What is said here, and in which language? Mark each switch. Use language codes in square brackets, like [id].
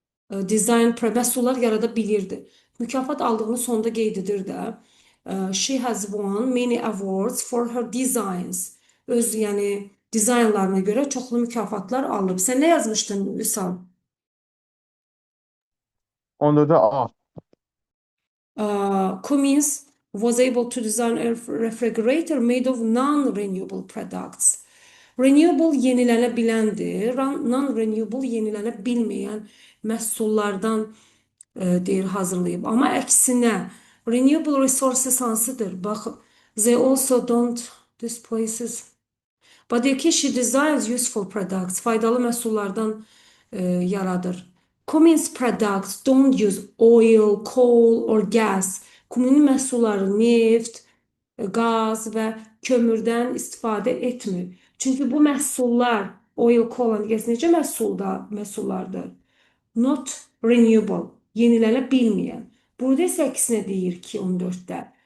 [az] Design məhsullar yarada bilirdi. Mükafat aldığını sonda qeyd edir də. [en] She has won many awards for her designs. [az] Öz, yəni dizaynlarına görə çoxlu mükafatlar alıb. Sən nə yazmışdın, Vüsal? 14'e A. [en] Cummins was able to design a refrigerator made of non-renewable products. [az] Renewable yenilənə biləndir. Non-renewable yenilənə bilməyən məhsullardan deyir hazırlayıb. Amma əksinə renewable resources hansıdır? [en] Bax, they also don't displaces. [az] But deyir ki, [en] she designs useful products. [az] Faydalı məhsullardan yaradır. [en] Cummins products don't use oil, coal or gas. [az] Cummins məhsulları neft, qaz və kömürdən istifadə etmir. Çünki bu məhsullar [en] oil, coal and gas [az] necə məhsullardır? Not renewable, yenilənə bilməyən. Burada isə əksinə deyir ki, 14-də.